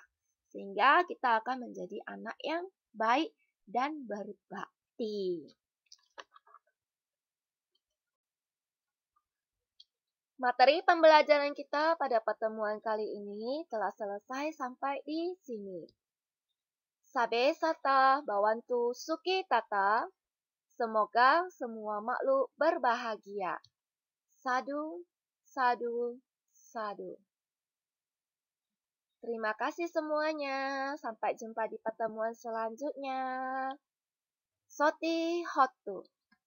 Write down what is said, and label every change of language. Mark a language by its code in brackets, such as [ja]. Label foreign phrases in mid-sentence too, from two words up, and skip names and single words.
[id] Sehingga kita akan menjadi anak yang baik dan berbakti. Materi pembelajaran kita pada pertemuan kali ini telah selesai sampai di sini. [pi] Sabe sata bawantu suki tata. [id] Semoga semua makhluk berbahagia. [pi] Sadu, sadu, sadu. [id] Terima kasih semuanya. Sampai jumpa di pertemuan selanjutnya. [pi] Soti hotu.